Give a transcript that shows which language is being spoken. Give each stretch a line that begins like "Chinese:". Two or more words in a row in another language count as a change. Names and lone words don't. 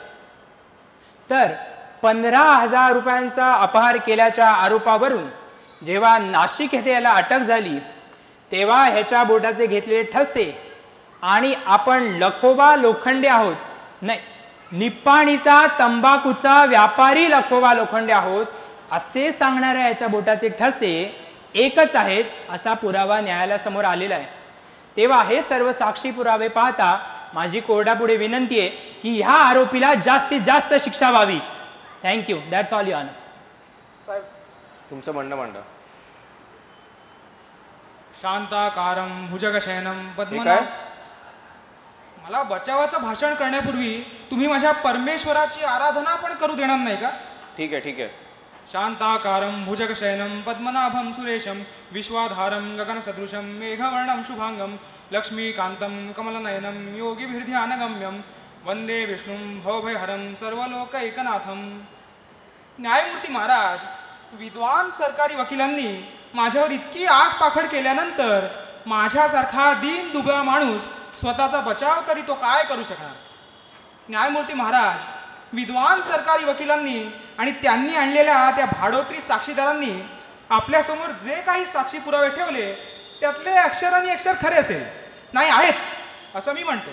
Marathi: तर 15,000 रुपयांचा अपहार केल्याच्या आरोपावरून जेव्हा नाशिक येथे याला अटक झाली तेव्हा ह्याच्या बोटाचे घेतलेले ठसे आणि आपण लखोबा लोखंडे आहोत, नाही, निप्पाणीचा तंबाखूचा व्यापारी लखोबा लोखंडे आहोत असे सांगणाऱ्या याच्या बोटाचे ठसे एकच आहेत असा पुरावा न्यायालयासमोर आलेला आहे. तेव्हा हे सर्व साक्षी पुरावे पाहता माझी कोर्टापुढे विनंती आहे की ह्या आरोपीला जास्तीत जास्त शिक्षा व्हावी.
English: Thank you. That's all Your Honour.
Marathi: साहेब, तुमचं म्हणणं मांडा.
Sanskrit: शांताकारं भुजगशयनं
Marathi: हे
Sanskrit: पद्मनाभं.
Marathi: काय? मला बचावाचं भाषण करण्यापूर्वी तुम्ही माझ्या परमेश्वराची आराधना पण करू देणार नाही का? ठीक आहे, ठीक आहे.
Sanskrit: शांताकारं भुजगशयनं पद्मनाभं सुरेशं विश्वाधारं गगनसदृशं मेघवर्णं शुभांगं लक्ष्मीकान्तं कमलनयनं योगिभिर्ध्यानगम्यं वंदे विष्णुं भवभयहरं सर्वलोकैकनाथं.
Marathi: न्यायमूर्ती महाराज, विद्वान सरकारी वकिलांनी माझ्यावर इतकी आग पाखड केल्यानंतर माझ्यासारखा दीन दुबळा माणूस स्वतःचा बचाव तरी तो काय करू शकणार? न्यायमूर्ती महाराज, विद्वान सरकारी वकिलांनी आणि त्यांनी आणलेल्या त्या भाडोत्री साक्षीदारांनी आपल्यासमोर जे काही साक्षी पुरावे ठेवले त्यातले अक्षरांनी अक्षर खरे असेल, नाही आहेच असं मी म्हणतो.